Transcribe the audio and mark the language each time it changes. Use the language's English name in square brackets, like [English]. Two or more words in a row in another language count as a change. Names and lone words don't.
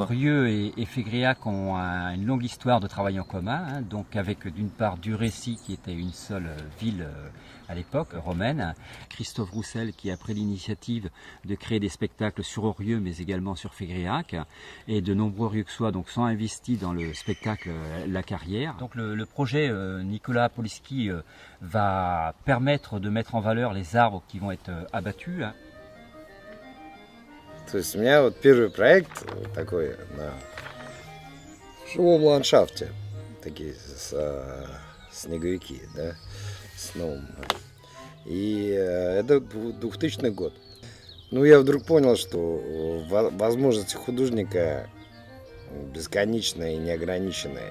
[French] Rieux et Fégréac ont une longue histoire de travail en commun, donc avec d'une part du Récy qui était une seule ville à l'époque romaine, Christophe Roussel qui a pris l'initiative de créer des spectacles sur Rieux mais également sur Fégréac, et de nombreux Rieuxois donc sont investis dans le spectacle La Carrière. Donc le projet Nicolas Polyski va permettre de mettre en valeur les arbres qui vont être abattus. [Russian] То есть у меня вот первый проект такой на живом ландшафте, такие снеговики, да, с новым. И это 2000 год. Ну, я вдруг понял, что возможности художника бесконечная и неограниченная.